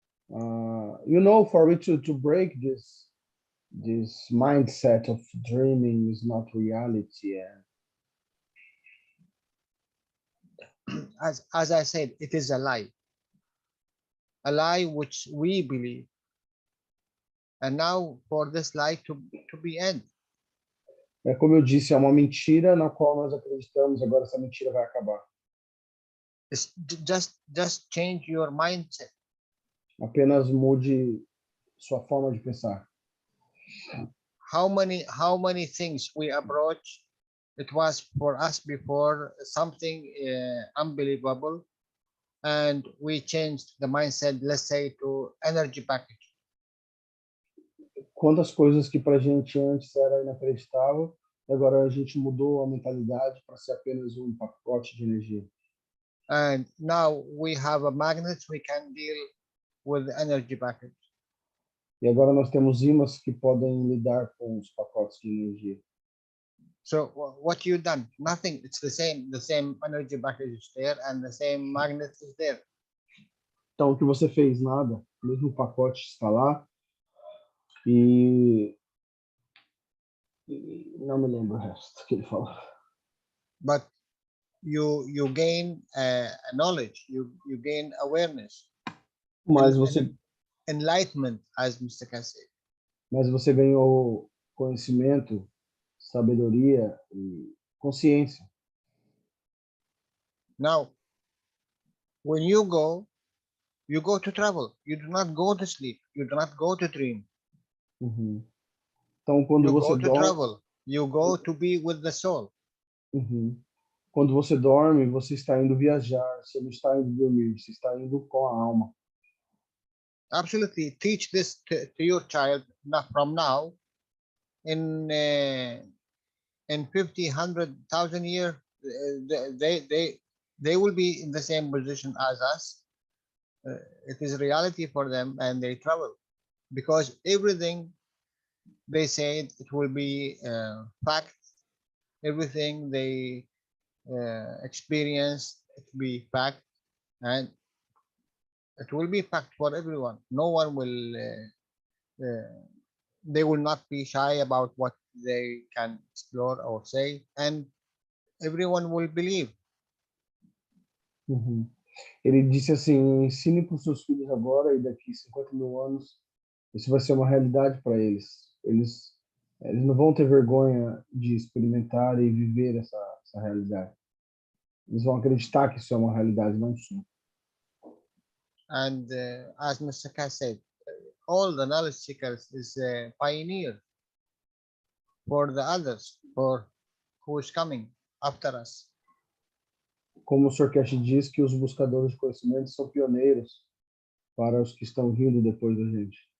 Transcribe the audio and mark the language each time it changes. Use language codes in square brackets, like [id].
[en] You know, for me to break this mindset of dreaming is not reality. As I said, it is a lie which we believe. And now for this lie to be end. [pt] Como eu disse, é uma mentira na qual nós acreditamos. Agora essa mentira vai acabar. [en] It's just change your mindset. [pt] Apenas mude sua forma de pensar. [en] How many things we approach, it was for us before something unbelievable, and we changed the mindset, let's say, to energy package. [pt] Quantas coisas que para a gente antes era inacreditável, agora a gente mudou a mentalidade para ser apenas um pacote de energia. [en] And now we have a magnet, we can deal with the energy package. [pt] E agora nós temos ímãs que podem lidar com os pacotes de energia. [en] So what you done? Nothing. It's the same energy package is there, and the same magnet is there. [pt] Então o que você fez? Nada. O mesmo pacote está lá. E não me lembro o resto que ele falou. [en] But you gain knowledge, you gain awareness, [pt] Mas você [en] enlightenment, as Mr. Keshe said. [pt] Mas você ganhou conhecimento, sabedoria e consciência. [en] Now, when you go to travel. You do not go to sleep. You do not go to dream. [pt] Uhum. Então, quando [en] You [pt] você [en] go to [pt] dorme, [en] travel. You go to be with the soul. uhum. [pt] Quando você dorme, você está indo viajar. Você não está indo dormir. Você está indo com a alma. [en] Absolutely, teach this to your child from now. In 50, 100,000 years, they will be in the same position as us. It is reality for them, and they travel because everything they say it will be fact. Everything they experience it will be fact, and it will be fact for everyone. No one will. They will not be shy about what they can explore or say, and everyone will believe. Uhum. [pt] Ele disse assim, ensine para os seus filhos agora e daqui 50 mil anos, isso vai ser uma realidade para eles. Eles não vão ter vergonha de experimentar e viver essa realidade. Eles vão acreditar que isso é uma realidade, não um sonho. [en] And as Mr. Keshe said, all the knowledge seekers is a pioneer for the others, for who is coming after us. [pt] Como o Sr. Keshe diz que os buscadores de conhecimento são pioneiros para os que estão vindo depois da gente.